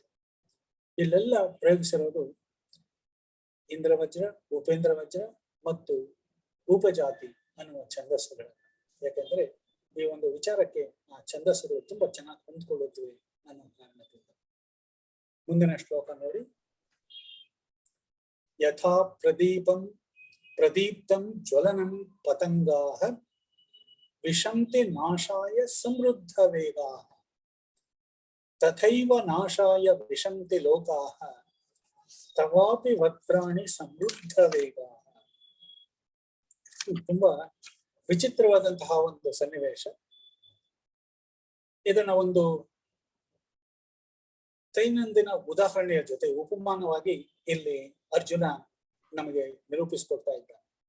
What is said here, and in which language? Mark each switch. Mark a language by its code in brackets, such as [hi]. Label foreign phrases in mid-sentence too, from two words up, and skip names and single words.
[kn] ಇಲ್ಲೆಲ್ಲ ಪ್ರಯೋಗಿಸಿರೋದು ಇಂದ್ರವಜ್ರ, ಉಪೇಂದ್ರ ವಜ್ರ ಮತ್ತು ಉಪಜಾತಿ ಅನ್ನುವ ಛಂದಸ್ಸುಗಳು. ಯಾಕೆಂದ್ರೆ ಈ ಒಂದು ವಿಚಾರಕ್ಕೆ ಆ ಛಂದಸ್ಸುಗಳು ತುಂಬಾ ಚೆನ್ನಾಗಿ ಹೊಂದ್ಕೊಳ್ಳುತ್ತವೆ ಅನ್ನೋ ಕಾರಣದಿಂದ. ಮುಂದಿನ ಶ್ಲೋಕ ನೋಡಿ. [sa] ಯಥಾ ಪ್ರದೀಪ್ತಂ ಜ್ವಲನಂ ಪತಂಗಾಃ ವಿಶಂತಿ ನಾಶಾಯ ಸಮೃದ್ಧ ವೇಗಾಃ ತಥೈವ ನಾಶಾಯ ವಿಶಂತಿ ಲೋಕಾಃ ತವಾಪಿ ವಕ್ತ್ರಾಣಿ ಸಮೃದ್ಧ ವೇಗಾಃ. [kn] ತುಂಬಾ ವಿಚಿತ್ರವಾದಂತಹ ಒಂದು ಸನ್ನಿವೇಶ. ಇದನ್ನ ಒಂದು ದೈನಂದಿನ ಉದಾಹರಣೆಯ ಜೊತೆ ಉಪಮಾನವಾಗಿ ಇಲ್ಲಿ ಅರ್ಜುನ ನಮಗೆ ನಿರೂಪಿಸಿಕೊಡ್ತಾ ಇದ್ದಾನೆ.